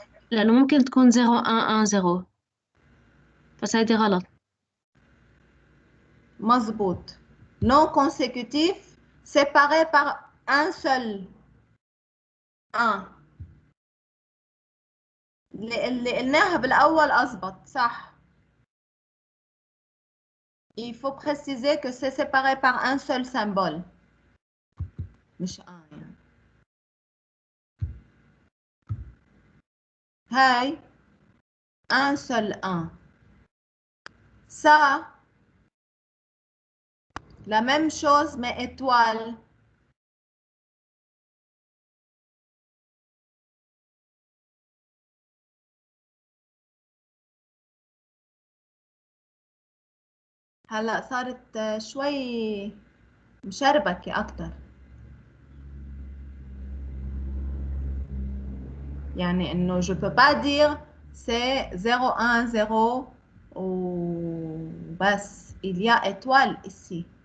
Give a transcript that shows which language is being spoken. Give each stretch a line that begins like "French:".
Arabic: لأنه ممكن تكون 0 1 1 0 بس هيدي غلط. مظبوط.
French: Non consécutif séparé par un seul 1.
Arabic: اللي قلناها بالأول أضبط صح.
French: Il faut préciser que c'est séparé par un seul symbole.
Arabic: مش يعني.
French: هاي un seul 1. Ça, la même chose mais étoile.
Arabic: هلا صارت شوي مشربكة أكتر. يعني إنه
French: je peux pas dire c'est 0 1 0 ou بس il y a étoile ici.